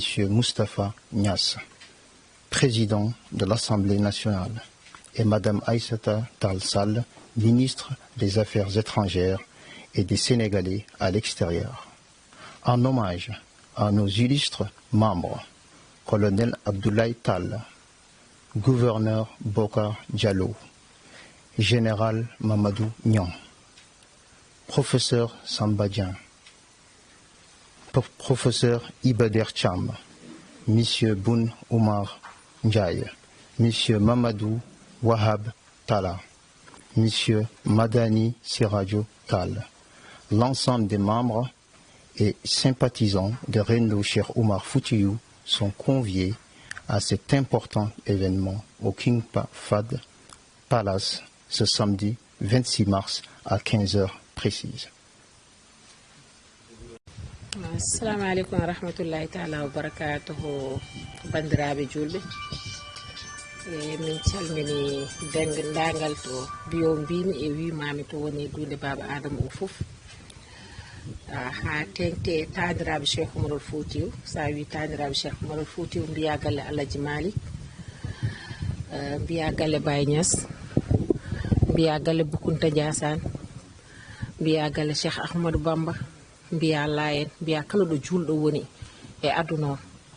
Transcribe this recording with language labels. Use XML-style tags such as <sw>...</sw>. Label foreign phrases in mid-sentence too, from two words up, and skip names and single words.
<fr>Moustapha Niasse, président de l'Assemblée nationale, et Mme Aïssata Tall Sall, ministre des Affaires étrangères et des Sénégalais à l'extérieur. En hommage à nos illustres membres, colonel Abdoulaye Tall, gouverneur Bokar Diallo, général Mamadou Niang, professeur Sambadien, professeur Ibader Cham, M. Boun Oumar Ndiaye, M. Mamadou Wahab Talla, M. Madani Sirajo Tall, l'ensemble des membres et sympathisants de Rendo Cheikh Oumar Foutiyou sont conviés à cet important événement au King Fahd Palace ce samedi 26 mars à 15 heures précises.</fr> <ar>السلام عليكم ورحمة الله تعالى وبركاته</ar> <ff>bandiraɓe julɓe min calmini dendagal to biyo mbimi e wimami to woni dunde baba adama o foof ha tengte tadiraɓe Cheikh Oumarul Foutiyou sa wi tadiraɓe Cheikh Oumarul Foutiyou mbiya galle Alaji Malik mbiya galle Baye Niass mbiya galle Boukounta Ndiassane mbiya galle Cheikh Ahmadou Bamba mbiya Layen mbiya kala ɗo julɗo woni e aduna o</ff>